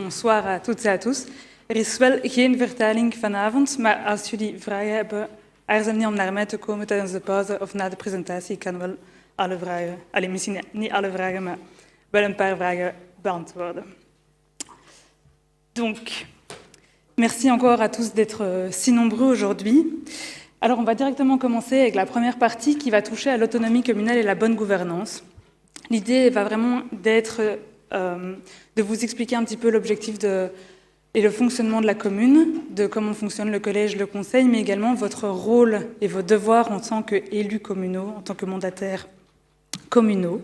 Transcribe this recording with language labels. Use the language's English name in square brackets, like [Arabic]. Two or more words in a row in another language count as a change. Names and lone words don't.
[French] bonsoir à toutes et à tous. [Dutch] Er is wel geen vertaling vanavond, maar als jullie vragen hebben, aarzel niet om naar mij te komen tijdens de pauze of na de presentatie. Ik kan wel alle vragen, misschien niet alle vragen, maar wel een paar vragen beantwoorden. [French] Donc, merci encore à tous d'être si nombreux aujourd'hui. Alors, on va directement commencer avec la première partie qui va toucher à l'autonomie communale et la bonne gouvernance. L'idée va vraiment d'être de vous expliquer un petit peu l'objectif et le fonctionnement de la commune, de comment fonctionne le collège, le conseil, mais également votre rôle et vos devoirs en tant qu'élus communaux, en tant que mandataires communaux.